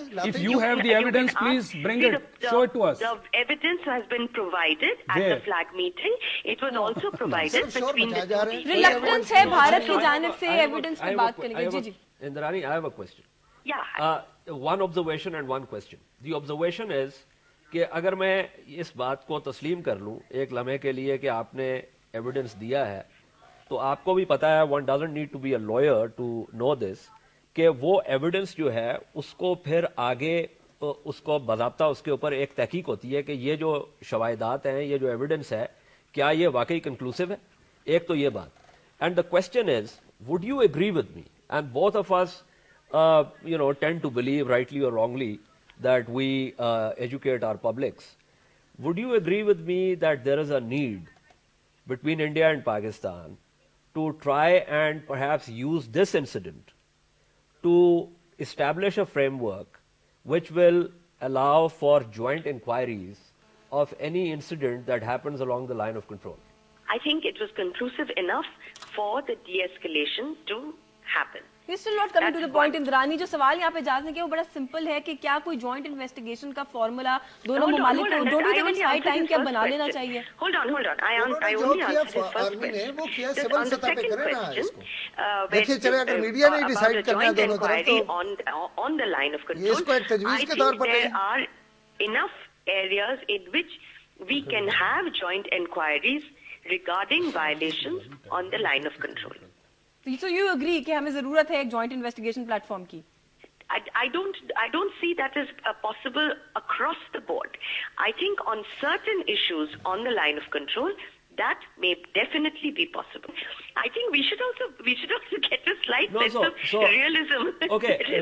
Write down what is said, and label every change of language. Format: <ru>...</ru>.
<en>If you have the evidence, please bring it. Show it to us. The evidence has been provided at the flag meeting. It was also provided between the two.</en> <ur>Reluctance ہے بھارت کی جانب سے evidence کی بات کریں گے. جی</ur> <en>Indrani, I have a question. Yeah. One observation and one question. The observation is</en> <ur>کہ اگر میں اس بات کو تسلیم کر لوں ایک لمحے کے لیے کہ آپ نے ایویڈنس دیا ہے، تو آپ کو بھی پتا ہے</ur> <en>one doesn't need to be a lawyer to know this</en> <ur>کہ وہ ایویڈنس جو ہے اس کو پھر آگے اس کو باضابطہ اس کے اوپر ایک تحقیق ہوتی ہے کہ یہ جو شواہدات ہیں، یہ جو ایویڈنس ہے، کیا یہ واقعی کنکلوسیو ہے؟ ایک تو یہ بات.</ur> <en>And the question is would you agree with me, and both of us tend to believe rightly or wrongly that we educate our publics. Would you agree with me that there is a need between India and Pakistan to try and perhaps use this incident to establish a framework which will allow for joint inquiries of any incident that happens along the line of control? I think it was conclusive enough for the de-escalation to happen. We're still not coming to the point.</en> <ur>اندرانی جو سوال یہاں پہ جانے کے وہ بڑا simple ہے کہ کیا کوئی جوائنٹ انویسٹیگیشن کا فارمولا دونوں ممالک کو</ur> <en>don't you think it's high time</en> <ur>کہ اب بنا لینا چاہیے؟</ur> <en>Hold on. I only answered the first question.</en> <ur>وہ کیا سول سطح پہ کرے نا اس کو دیکھیے. چلے اگر میڈیا نے ڈیسائیڈ کرنا ہے دونوں طرف تو</ur> <en>on the line of control,</en> <ur>یہ اس کو ایک تجویز کے طور پر</ur> <en>there are enough areas in which we can have joint inquiries regarding violations on the line of control. So you agree</en> <ur>کہ ہمیں ضرورت ہے ایک جوائنٹ انویسٹیگیشن پلیٹ فارم کی؟</ur> <en>I don't see that as possible across the board. I think on certain issues on the line of control, that may definitely be possible. I think we should also get a slight sense of realism. Okay,</en>